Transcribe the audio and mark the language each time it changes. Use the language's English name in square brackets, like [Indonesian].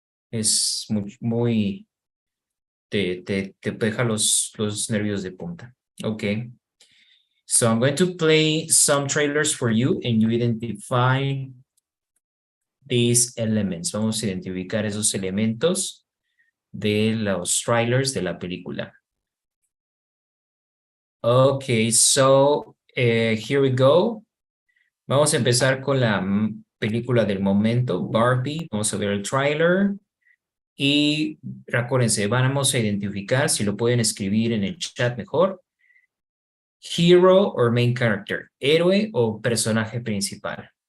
[Spanish] Es muy te deja los nervios de punta. [English] Okay. So I'm going to play some trailers for you and you identify these elements. [Spanish] Vamos a identificar esos elementos de los trailers de la película. [English] Okay, so here we go. [Spanish] Vamos a empezar con la película del momento, Barbie. Vamos a ver el trailer. Y recuérdense, vamos a identificar, si lo pueden escribir en el chat mejor, [English] hero or main character, [Spanish] héroe o personaje principal.